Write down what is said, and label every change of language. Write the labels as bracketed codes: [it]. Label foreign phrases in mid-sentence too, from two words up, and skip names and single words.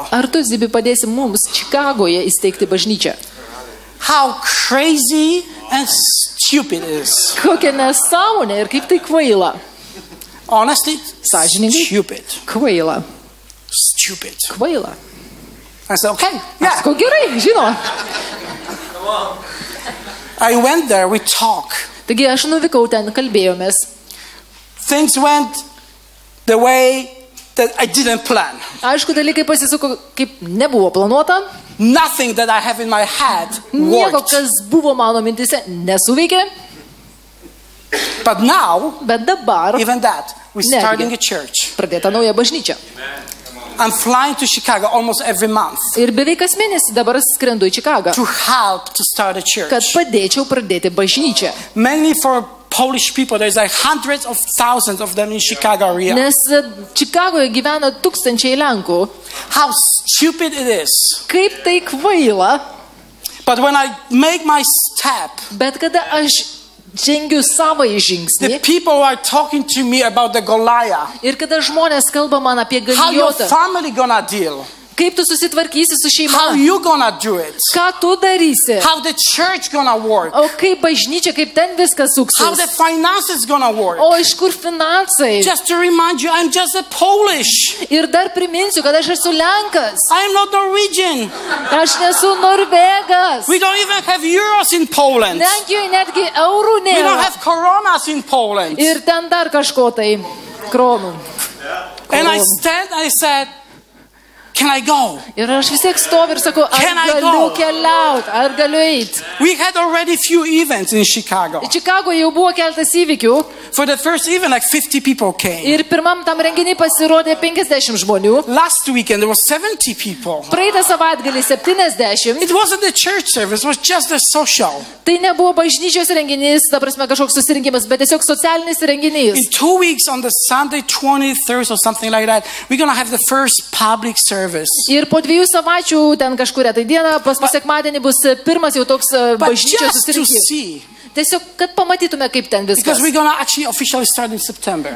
[lt] Ar tu, Zibi, padėsi mums Čikagoje įsteigti bažnyčią? [en] How crazy and stupid it is. [lt] Kokia nesąmonė ir kaip tai kvaila. [en] Honestly, [lt] sąžiningai, [en] stupid. [lt] Kvaila. [en] Stupid. [lt] Kvaila. [en] I said, okay, yeah. [lt] Ko gerai, žinoma. [en] I went there, we talked. [lt] Taigi aš nuvykau ten, kalbėjomės. [en] Things went the way that I didn't plan. [lt] Aišku, dalykai pasisuko kaip nebuvo planuota. [en] Nothing that I have in my head worked. [lt] Nieko, kas buvo mano mintise, nesuveikė. [en] But now, [lt] bet dabar, [en] even that, we're starting a church. [lt] Pradėta nauja bažnyčia. [en] I'm flying to Chicago almost every month. [lt] Ir beveik kas mėnesį dabar skrendu į Čikagą. [en] To help to start a church. [lt] Kad padėčiau pradėti bažnyčią. [en] Mainly for Polish people, there's like hundreds of thousands of them in Chicago area. [lt] Nes Čikagoje gyvena tūkstančiai Lenkų. [en] How stupid it is. [lt] Kaip tai kvaila. [en] But when I make my step, [lt] bet kada aš žengiu savąjį žingsnį. [en] The people are talking to me about the Goliath. [lt] Ir kada žmonės kalba man apie [en] How your [lt] Galijotą, [en] family gonna deal? [lt] kaip tu susitvarkysi su šeima, [en] How you gonna do it? [lt] ką tu darysi, [en] How the church gonna work? [lt] o kaip bažnyčia, kaip ten viskas [en] How [lt] suksis, [en] the finances gonna work? [lt] o iš kur finansai. [en] Just to remind you, I'm just a Polish. [lt] Ir dar priminsiu, kad aš esu Lenkas, [en] I'm not Norwegian. [lt] aš nesu Norvegas. [en] We don't even have euros in Poland. [lt] Lenkijoje netgi eurų [en] We don't [lt] nėra. [en] have coronas in Poland. [lt] Ir ten dar kažko tai kronų. [en] And I said, can I go? [lt] Ir aš vis tiek stoviu ir sakau, ar [en] Can I [lt] galiu [en] go? [lt] keliauti, ar galiu eiti. [en] We had already few events in Chicago. [lt] Čikagoje jau buvo keltas įvykių [en] For the first event, like 50 people came. [lt] ir pirmam tam renginiui pasirodė 50 žmonių. [en] Last weekend, there was 70 people. [lt] Praeitą savaitgalį 70. [en] It wasn't a church service, it was just a social. [lt] Tai nebuvo bažnyčios renginys, ta prasme kažkoks susirinkimas, bet tiesiog socialinis renginys. [en] In 2 weeks, on the Sunday 23rd or something like that, we're going to have the first public service. [lt] Ir po 2 savaičių ten kažkuria tai diena, pas sekmadienį bus pirmas jau toks [en] But [lt] bažnyčios [en] just to [lt] susirinkimas. [en] see, [lt] Tiesiog, kad pamatytume, kaip ten viskas. [en] because we're going to actually officially start in September.